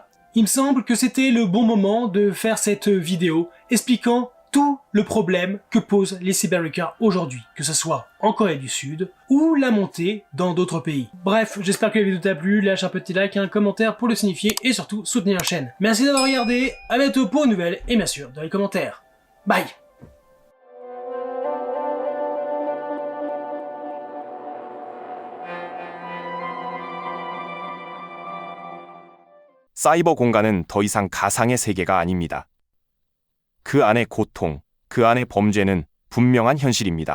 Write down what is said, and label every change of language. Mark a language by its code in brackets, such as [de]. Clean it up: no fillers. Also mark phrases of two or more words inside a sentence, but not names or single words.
[fr] Il me semble que c'était le bon moment de faire cette vidéo expliquant tout le problème que posent les cyberhackers aujourd'hui, que ce soit en Corée du Sud ou la montée dans d'autres pays. Bref, j'espère que la vidéo t'a plu, lâche un petit like et un commentaire pour le signifier et surtout soutenir la chaîne. Merci d'avoir regardé, à bientôt pour une nouvelle et bien sûr dans les commentaires. Bye. [ko] 사이버 공간은 더 이상 가상의 세계가 아닙니다. 그 안의 고통, 그 안의 범죄는 분명한 현실입니다.